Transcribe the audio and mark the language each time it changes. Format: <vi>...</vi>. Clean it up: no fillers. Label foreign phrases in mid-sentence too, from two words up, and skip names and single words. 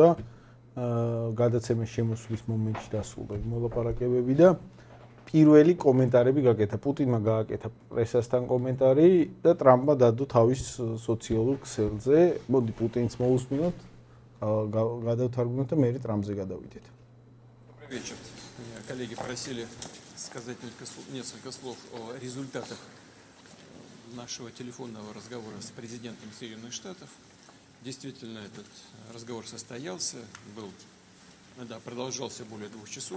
<ka>გადაცემის შემოსვლის მომენტში დასრულდა მოლაპარაკებები და პირველი კომენტარები გაკეთა. პუტინმა გააკეთა პრესასთან კომენტარი და ტრამპმა დადო თავის სოციალურ ქსელზე. მოდი პუტინს მოусმინოთ, გადავთარგმნოთ და მე ტრამპზე გადავიდეთ.</ka> <ru>Добрый вечер. Коллеги просили сказать несколько слов о результатах нашего телефонного разговора с президентом Соединенных Штатов. Действительно, этот разговор состоялся, продолжался более 2 часов.</ru>